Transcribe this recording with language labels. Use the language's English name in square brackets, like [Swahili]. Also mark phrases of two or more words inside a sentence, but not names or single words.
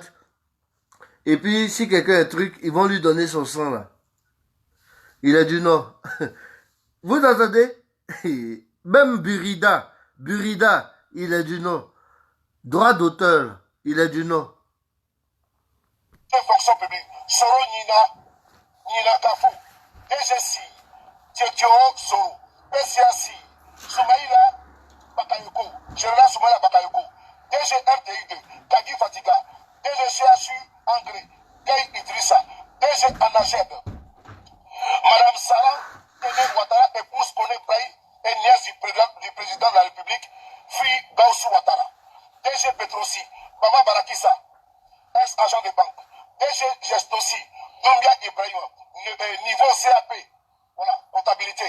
[French] Et puis si quelqu'un a un truc, ils vont lui donner son sang là. Il est du Nord. Vous entendez? Même Burida, il est du Nord. Droit d'auteur, il est du Nord. Fonction publique, Soro Nina Kafou, DGC, Tietio Soro, PCAC, Soumaïla Bakayoko, Général Soumaïla Bakayoko, DG RTI2, Kadi Fatiga, DG CHU Angré, Kay Idrissa, DG Anageb. Madame Sarah Kene Ouattara, épouse Kone Braï et nièce du président de la République, fille Gaussou Ouattara. DG Petrosi, Maman Barakissa, ex-agent de banque. DG Gestossi, Doumbia Ibrahim, niveau CAP, voilà, comptabilité.